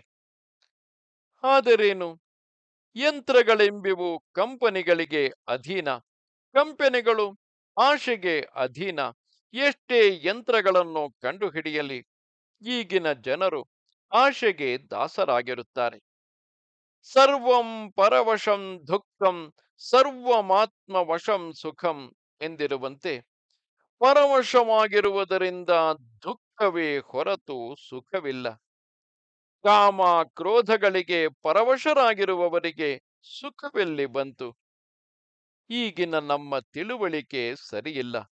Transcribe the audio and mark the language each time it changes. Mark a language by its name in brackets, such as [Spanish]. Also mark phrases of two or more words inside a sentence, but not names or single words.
[Kannada] ಆದರೇನು, ಯಂತ್ರಗಳೆಂಬಿವು ಕಂಪನಿಗಳಿಗೆ ಅಧೀನ. ಕಂಪನಿಗಳು ಆಶೆಗೆ ಅಧೀನ. ಎಷ್ಟೇ ಯಂತ್ರಗಳನ್ನು ಕಂಡುಹಿಡಿಯಲಿ, ಈಗಿನ ಜನರು ಆಶೆಗೆ ದಾಸರಾಗಿರುತ್ತಾರೆ. [Sanskrit] ಸರ್ವಂ ಪರವಶಂ ದುಃಖಂ ಸರ್ವಮಾತ್ಮ ವಶಂ ಸುಖಂ [Kannada] ಎಂದಿರುವಂತೆ ಪರವಶವಾಗಿರುವುದರಿಂದ ದುಃಖವೇ ಹೊರತು ಸುಖವಿಲ್ಲ. ಕಾಮ ಕ್ರೋಧಗಳಿಗೆ ಪರವಶರಾಗಿರುವವರಿಗೆ ಸುಖವೆಲ್ಲಿ ಬಂತು? ಈಗಿನ ನಮ್ಮ ತಿಳುವಳಿಕೆ ಸರಿಯಿಲ್ಲ.